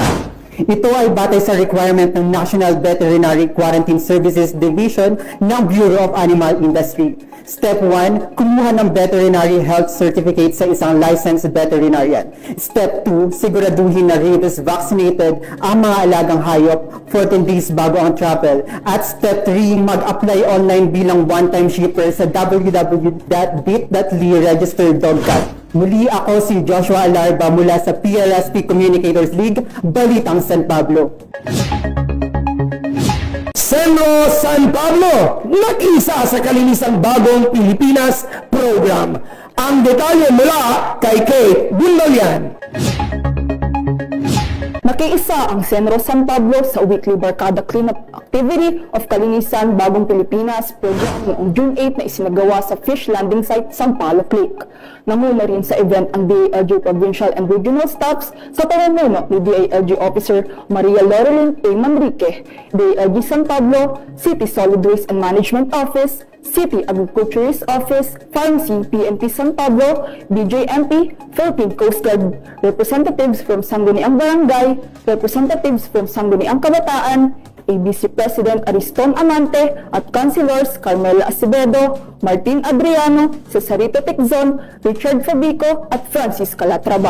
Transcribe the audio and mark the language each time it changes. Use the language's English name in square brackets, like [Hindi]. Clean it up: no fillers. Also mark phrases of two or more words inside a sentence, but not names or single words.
[Filipino] Ito ay batay sa requirement ng National Veterinary Quarantine Services Division ng Bureau of Animal Industry. Step 1, kumuha ng [English] veterinary health certificate [Filipino] sa isang [English] licensed veterinarian. [Filipino] Step 2, siguraduhin na [English] rabies vaccinated [Filipino] ang mga alagang hayop 14 days bago ang travel. At step 3, mag-apply online bilang [English] one-time shipper [Filipino] sa www.bit.ly/registered-dog-cat. Muli ako si Joshua Alarba mula sa PLSP Communicators League, Balitang San Pablo. Senro San Pablo, nakisa sa Kalinisang Bagong Pilipinas program. Ang detalye mula kay Kate Bundolian. Nakiisa ang Senro San Pablo sa weekly barkada [English] cleanup activity of [Filipino] Kalinisan Bagong Pilipinas program noong June 8 na isinagawa sa [English] fish landing site [Filipino] Sampaloc Lake. Nanguna rin sa event ang DALG [English] Provincial and Regional Staffs [Filipino] sa pamumuno ni DALG Officer Maria Laurelyn A. Manrique, DALG San Pablo, City Solid Waste and Management Office, City Agriculturist Office, Pharmacy PNP San Pablo, BJMP, Philippine Coast Guard, [English] representatives from [Filipino] Sangguniang Barangay, [English] representatives from [Filipino] Sangguniang Kabataan, ABC President Ariston Amante at Councilors Carmela Acevedo, Martin Adriano, Cesarito Teczon, Richard Fabico at Francis Calatrava.